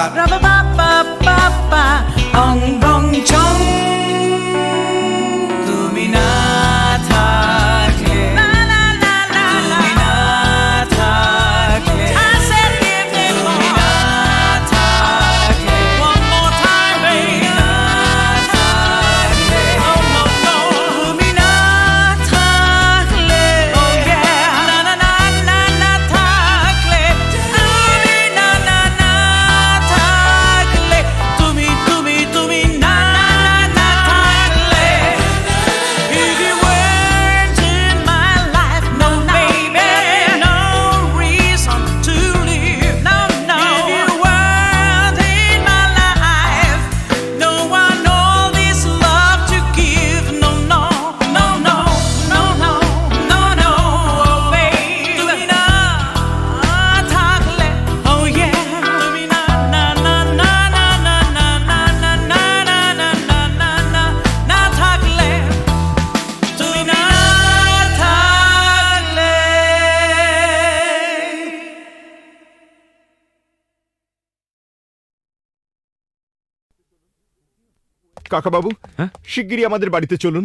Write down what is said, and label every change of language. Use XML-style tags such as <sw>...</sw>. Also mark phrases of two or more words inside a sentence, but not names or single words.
<bn>রাবা বাবা বাবা অং বং চং, তুমি না থাকলে, তুমি না থাকলে, তুমি না থাকলে,</bn> <en>one more time baby,</en> <bn>না থাকলে,</bn> <en>oh no no,</en> <bn>তুমি না থাকলে,</bn> <en>oh yeah,</en> <bn>না না না না না থাকলে, তুমি না না না থাকলে, তুমি না না থাকলে,</bn> <en>if you weren't in my life, no baby, no reason to live, no no, if you weren't in my life, no one all this love to give, no no no no no no no no, oh baby,</en> <bn>তুমি না থাকলে,</bn> <en>oh yeah,</en> <bn>তুমি না না না না না না না না না না না না না না না না থাকলে, তুমি না থাকলে। কাকা বাবু, শিগগিরই আমাদের বাড়িতে চলুন।</bn>